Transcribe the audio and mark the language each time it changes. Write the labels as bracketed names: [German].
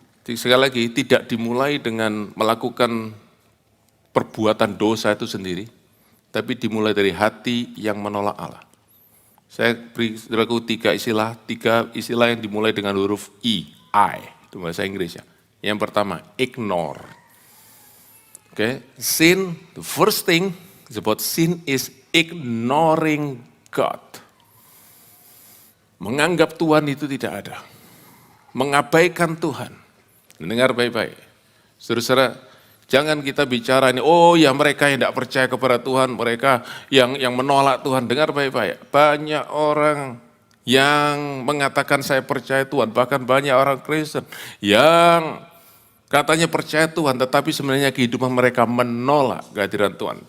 [Indonesian] Sekali lagi, tidak dimulai dengan melakukan perbuatan dosa itu sendiri, tapi dimulai dari hati yang menolak Allah. Saya beri saudaraku tiga istilah yang dimulai dengan huruf I, itu bahasa Inggris ya. Yang pertama, ignore. Okay. [English] Sin, the first thing about sin is ignoring God. [Indonesian] Menganggap Tuhan itu tidak ada. Mengabaikan Tuhan. Dengar baik-baik. Saudara-saudara, jangan kita bicara ini, oh ya mereka yang tidak percaya kepada Tuhan, mereka yang menolak Tuhan. Dengar baik-baik. Banyak orang yang mengatakan saya percaya Tuhan, bahkan banyak orang Kristen yang katanya percaya Tuhan, tetapi sebenarnya kehidupan mereka menolak kehadiran Tuhan.